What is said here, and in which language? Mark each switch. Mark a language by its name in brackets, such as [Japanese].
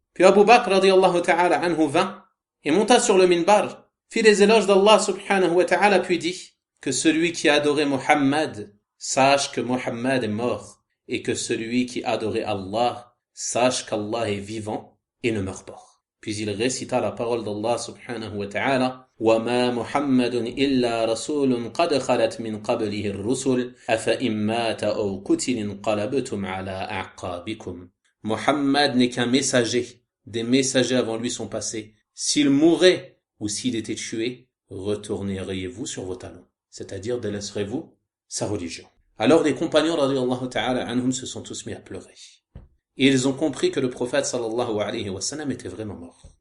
[French] Puis Abu Bakr radiyallahu ta'ala anhu vint et monta sur le minbar, fit les éloges d'Allah subhanahu wa ta'ala, puis dit que celui qui adorait Muhammad sache que Muhammad est mort et que celui qui adorait Allah sache qu'Allah est vivant et ne meurt pas. Puis il récita la parole d'Allah subhanahu wa ta'ala [Arabic] وَمَا مُحَمَّدٌ إِلَّا رَسُولٌ قَدْ خَلَتْ مِنْ قَبْلِهِ الرُّسُلُ أَفَإِنْ مَاتَ أَوْ قُتِلَ انقلبتم على أعقابكم. [French] Muhammad n'est qu'un messager. Des messagers avant lui sont passés. S'il mourait ou s'il était tué, retourneriez-vous sur vos talons, c'est-à-dire délaisserez-vous sa religion. Alors les compagnons radiyallahu ta'ala anhum se sont tous mis à pleurer. Et ils ont compris que le prophète sallallahu alayhi wa sallam était vraiment mort.